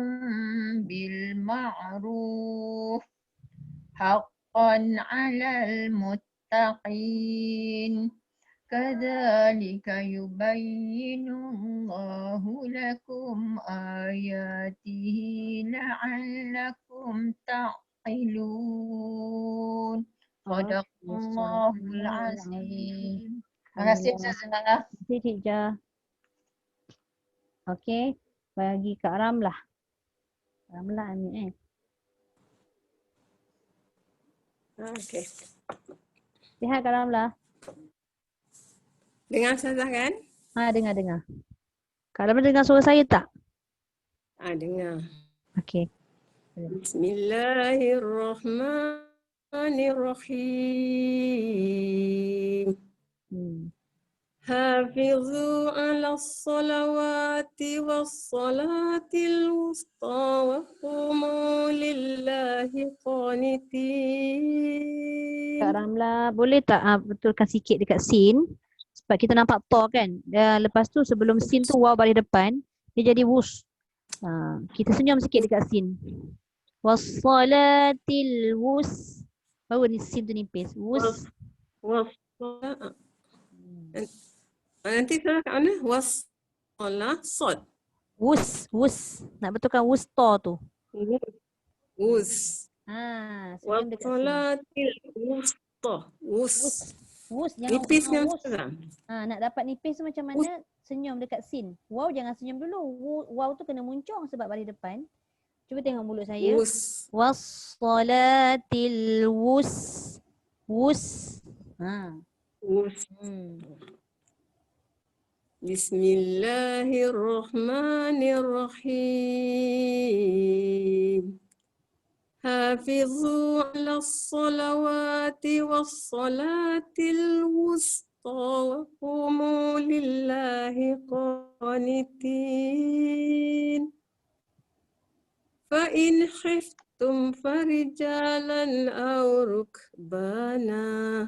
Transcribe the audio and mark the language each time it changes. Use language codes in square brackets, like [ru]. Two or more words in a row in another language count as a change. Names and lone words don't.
[ar] بالمعروف حقا على المتقين كذلك يبين الله لكم آياته لعلكم تعقلون صدق الله العظيم. [ms] Terima kasih Ustazah. Terima kasih Cik Ja. Okey. Bagi Kak Ramlah. Ramlah ni Okey. Sihat Kak Ramlah? Dengar Ustazah kan? Dengar. Kak Ramlah dengar suara saya tak? Dengar. Okey. Bismillahirrahmanirrahim. [ar] حافظوا على الصلوات والصلاة الوسطى وقوموا لله قانتين. [ms] Kak Ramlah, boleh tak betulkan sikit dekat sin? Sebab kita nampak to kan. Lepas tu sebelum sin tu waw balik depan, dia jadi wus. Kita senyum sikit dekat sin. [ar] والصلاة الوس. [ms] Baru ni sin tu nipis. Wus. Nanti salah kat mana? [ar] والصلاة ص. [ms] Wus. Nak betulkan wus to tu. Wus. Senyum dekat sin. [ar] والصلاة الوسطى. [ms] Wus jangan nipis kan wus. Ustazah? Nak dapat nipis tu macam mana? Senyum dekat sin. Wow jangan senyum dulu. Wow tu kena muncung sebab balik depan. Cuba tengok mulut saya. Wus. [ar] والصلاة الوس. وس. [ms] Wus. Bismillahirrahmanirrahim. [ar] حافظوا على الصلوات والصلاة الوسطى وقوموا لله قانتين. فإن خفتم فرجالا أو ركبانا.